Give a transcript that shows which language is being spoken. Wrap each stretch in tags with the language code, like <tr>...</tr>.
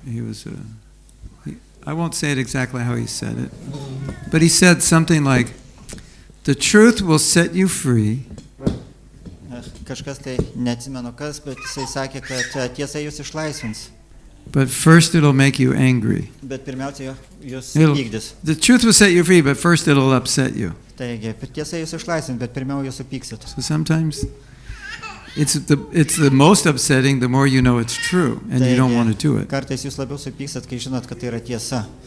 <en>He was I won't say it exactly how he said it, but he said something like, "The truth will set you free."</en> <lt>Kažkas tai neatsimenu kas, bet jisai sakė, kad tiesa jūs išlaisvins.</lt> <en>But first it'll make you angry.</en> <lt>Bet pirmiausia, jūs</lt> <en>It'll-</en> <lt>vykdys.</lt> <en>The truth will set you free, but first it'll upset you.</en> <lt>Taigi, tiesa jūs išlaisvins, bet pirmiau jūs supyksit.</lt> <en>So sometimes it's the most upsetting the more you know it's true and you don't want to do it.</en> <lt>Kartais jūs labiau supyksit, kai žinot, kad tai yra tiesa.</lt>